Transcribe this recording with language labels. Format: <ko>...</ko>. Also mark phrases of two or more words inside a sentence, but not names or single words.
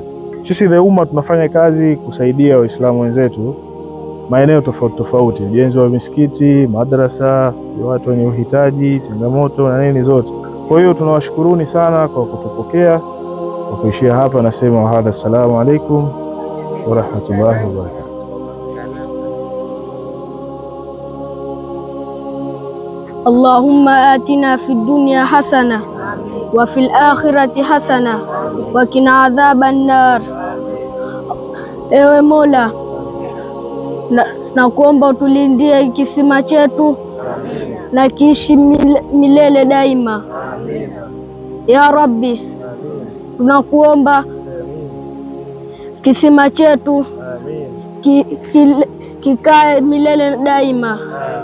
<sw>Sisi The Umma tunafanya kazi kusaidia Waislamu wenzetu maeneo tofauti tofauti, ujenzi wa misikiti, madrasa, watu wenye uhitaji, changamoto na nini zote. Kwa hiyo tunawashukuruni sana kwa kutupokea. Kwa kuishia hapa nasema</sw> <ar>وهذا، السلام عليكم ورحمة الله وبركاته. اللهم آتنا في الدنيا حسنة وفي الآخرة حسنة وقنا عذاب النار.</ar> <sw>Ewe Mola, na kuomba utulindie kisima chetu na kiishi milele daima.</sw> <ar>يا رب,</ar> <sw>tunakuomba kisima chetu kikae milele daima.</sw>